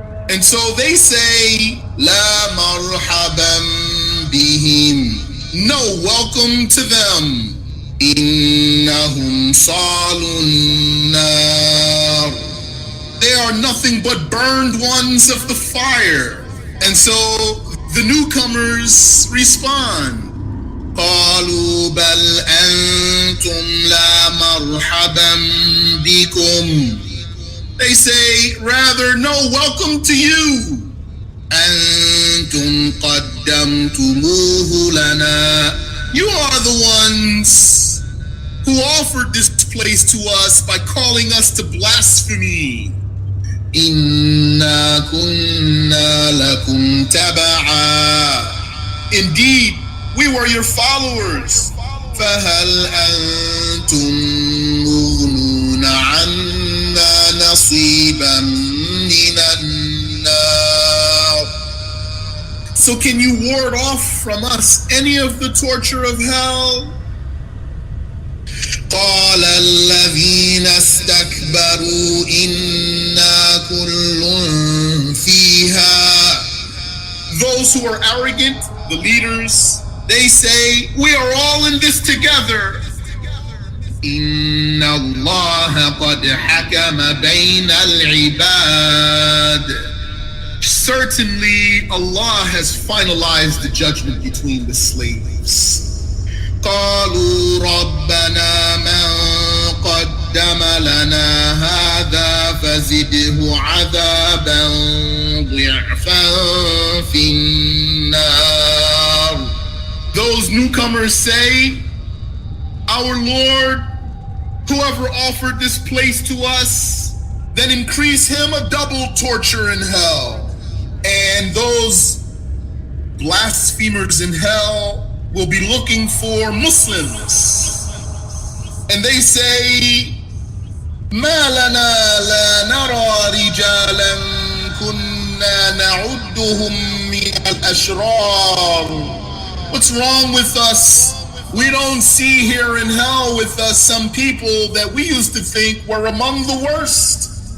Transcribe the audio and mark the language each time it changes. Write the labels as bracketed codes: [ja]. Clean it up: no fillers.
[en] And so they say, [ar] La marhaban bihim. [en] No welcome to them. [ar] Innahum salun nar. [en] They are nothing but burned ones of the fire. And so the newcomers respond. [ar] قالوا بل أنتم لا مرحبا بكم. [en] They say, rather, no welcome to you. [ar] أنتم قدمتموه لنا. [en] You are the ones who offered this place to us by calling us to blasphemy. [ar] إنا كنا لكم تبعا. [en] Indeed, we were your followers. [ar] فهل أنتم مغنون عنا نصيبا من النار. [en] So can you ward off from us any of the torture of hell? [ar] قال الذين استكبروا إنا كل فيها. [en] Those who are arrogant, the leaders, they say, we are all in this together. [ar] إن الله قد حكم بين العباد. [en] Certainly, Allah has finalized the judgment between the slaves. [ar] قالوا ربنا من قد قدم لنا هذا فزده عذابا ضعفا في النار. [en] Those newcomers say, our Lord, whoever offered this place to us, then increase him a double torture in hell. And those blasphemers in hell will be looking for Muslims. And they say, [ar] ما لنا لا نرى رجالا كنا نعدهم من الأشرار. [en] What's wrong with us? We don't see here in hell with us some people that we used to think were among the worst.